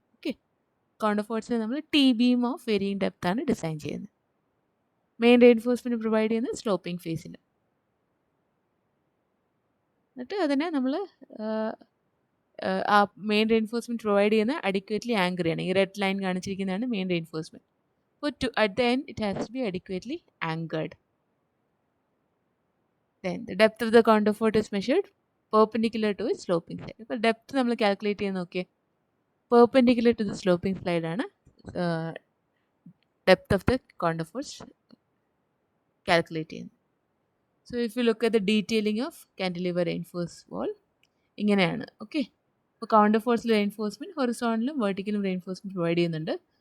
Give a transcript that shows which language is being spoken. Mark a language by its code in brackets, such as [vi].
[ml] Okay, counterforce നമ്മൾ [en] T-beam of varying depth [ml] ആണ് design ചെയ്യുന്നത്. മെയിൻ റെയിൻഫോഴ്സ്മെൻറ്റ് പ്രൊവൈഡ് ചെയ്യുന്നത് സ്ലോപ്പിംഗ് ഫേസിൽ. എന്നിട്ട് അതിനെ നമ്മൾ ആ മെയിൻ റെയിൻഫോഴ്സ്മെൻറ്റ് പ്രൊവൈഡ് ചെയ്യുന്ന അഡിക്വേറ്റ്ലി ആങ്കർ ചെയ്യണം. ഈ റെഡ് ലൈൻ കാണിച്ചിരിക്കുന്നതാണ് മെയിൻ റെയിൻഫോഴ്സ്മെൻറ്റ്. അപ്പോൾ [en] At the end it has to be adequately anchored. Then the depth of the counterfort is measured perpendicular to its sloping side. [ml] അപ്പോൾ depth നമ്മൾ calculate ചെയ്യാൻ നോക്കിയേ, [en] perpendicular to the sloping side [ml] ആണ് depth of the കോണ്ടർഫോർട്സ് calculate ചെയ്യുന്നത്. [en] so if you look at the detailing of cantilever reinforce wall [ml] ഇങ്ങനെയാണ്. Okay, അപ്പോൾ കൗണ്ടർഫോർട്സിൽ reinforcement ഹൊറിസോണ്ടലും വെർട്ടിക്കലും reinforcement provide ചെയ്യുന്നുണ്ട്.